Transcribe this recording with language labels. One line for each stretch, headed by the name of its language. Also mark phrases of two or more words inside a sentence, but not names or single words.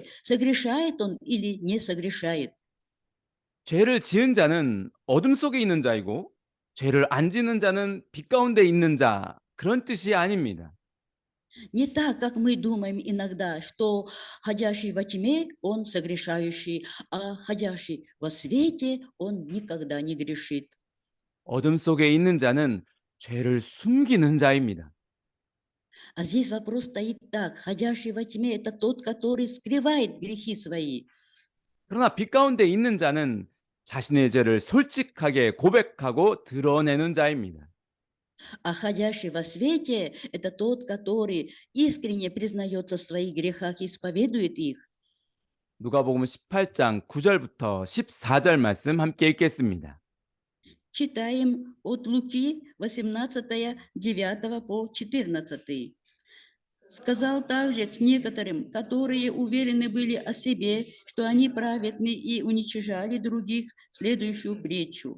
Russian: Согрешает он или не согрешает.
Korean: 죄를 지은 자는 어둠 속에 있는 자이고 죄를 안 지는 자는 빛 가운데 있는 자 그런 뜻이 아닙니다.
Russian: Не так, как мы думаем иногда, что ходящий во тьме, он согрешающий, а ходящий во свете, он никогда не грешит.
Korean: 어둠 속에 있는 자는 죄를 숨기는 자입니다.
Russian: А здесь вопрос стоит так: ходящий во тьме – это тот, который скрывает грехи свои.
Korean: 그러나 빛 가운데 있는 자는 자신의 죄를 솔직하게 고백하고 드러내는 자입니다.
Russian: А ходящий во свете – это тот, который искренне признается в своих грехах и исповедует их.
Korean: 누가복음 18장 9절부터 14절 말씀 함께 읽겠습니다.
Russian: Читаем от Луки 18, 9 по 14. Сказал также к некоторым, которые уверены были о себе, что они праведны, и уничижали других, следующую притчу.